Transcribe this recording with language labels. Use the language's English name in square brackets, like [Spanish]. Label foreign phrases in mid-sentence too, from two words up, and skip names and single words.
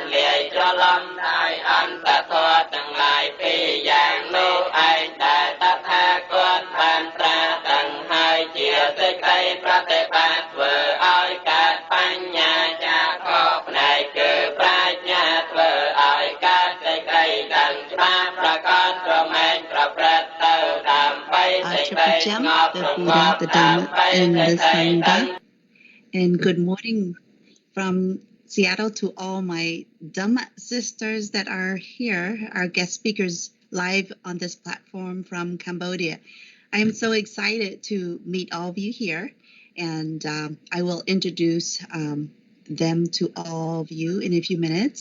[Khmer] លាយច្រឡំដោយអន្តធម៌ទាំងឡាយពីរយ៉ាងនោះឯងដែលតថាគតបានត្រាស់ដឹងហើយជាសេចក្តីប្រតិបត្តិធ្វើឲ្យកើតបញ្ញាចាខុសផ្នែកគឺប្រាជ្ញាធ្វើឲ្យកើតសេចក្តីដឹងច្បាស់ប្រកបប្រមែងប្រព្រឹត្តទៅដើម្បីសេចក្តីស្ងប់រងាប់ដើម្បីសេចក្តីដឹង [English] And good morning from Seattle to all my Dhamma sisters that are here, our guest speakers live on this platform from Cambodia. I am so excited to meet all of you here, and I will introduce them to all of you in a few minutes.